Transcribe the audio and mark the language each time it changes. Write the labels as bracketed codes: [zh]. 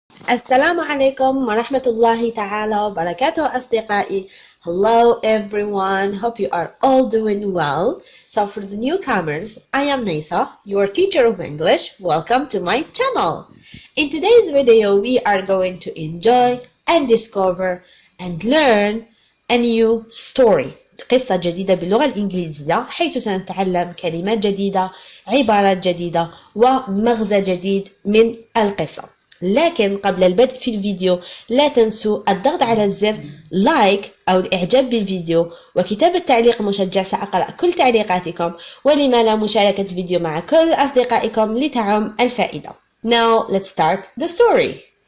[ar] السلام عليكم ورحمة الله تعالى وبركاته أصدقائي. [en] Hello everyone, hope you are all doing well. So for the newcomers, I am Nisa, your teacher of English. Welcome to my channel. In today's video, we are going to enjoy and discover and learn a new story. [ar] قصة جديدة باللغة الإنجليزية حيث سنتعلم كلمات جديدة، عبارات جديدة ومغزى جديد من القصة. لكن قبل البدء في الفيديو لا تنسوا الضغط على الزر لايك أو الإعجاب بالفيديو وكتابة تعليق مشجع. سأقرأ كل تعليقاتكم، ولما لا مشاركة الفيديو مع كل أصدقائكم لتعم الفائدة. [en] Now let's start the story.